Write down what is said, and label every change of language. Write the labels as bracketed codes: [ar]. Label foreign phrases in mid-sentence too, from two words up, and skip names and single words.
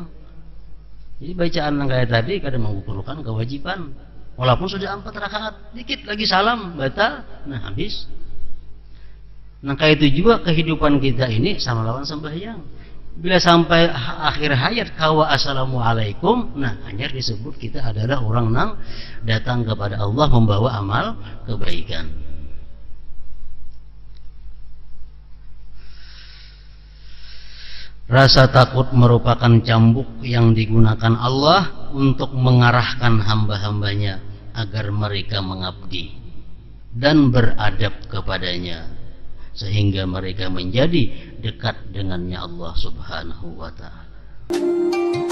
[id] Jadi bacaan yang kayak tadi kadang mengukurkan kewajiban, walaupun sudah 4 rakaat, dikit lagi salam batal, nah habis. Nah kayak itu juga kehidupan kita ini sama lawan sembahyang. Bila sampai akhir hayat kawa assalamualaikum, nah hanya disebut kita adalah orang yang datang kepada Allah membawa amal kebaikan. Rasa takut merupakan cambuk yang digunakan Allah untuk mengarahkan hamba-hambanya agar mereka mengabdi dan beradab kepadanya, sehingga mereka menjadi dekat dengannya [ar] الله سبحانه وتعالى.